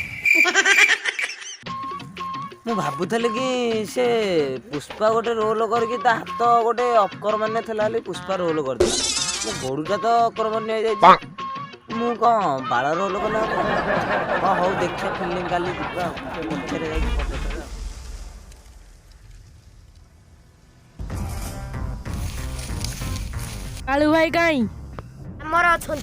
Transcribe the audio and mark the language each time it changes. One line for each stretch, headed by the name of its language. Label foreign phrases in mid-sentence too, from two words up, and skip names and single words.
Odia: ମୁଁ ଭାବୁଥିଲି କି ସେ ପୁଷ୍ପା ଗୋଟେ ରୋଲ କରିକି ତା ହାତ ଗୋଟେ ଅକର୍ମଣ୍ୟ ଥିଲା ବୋଲି ପୁଷ୍ପା ରୋଲ କରିଦେଲା। ମୋ ଗୋଡ଼ଟା ତ ଅକର୍ମଣ୍ୟ ହେଇଯାଇଛି। ମୁଁ କ'ଣ ବାଳ ରୋଲ କଲେ ହବ? ହଁ ହଉ ଦେଖିବା ଫିଲ୍ମ କାଲି ଯିବା ପଛରେ ଯାଇକି ଫଟୋ ଉଠେଇବା।
Hindi: कालू भाई कहीं
Odia: ଆମର ଅଛନ୍ତି।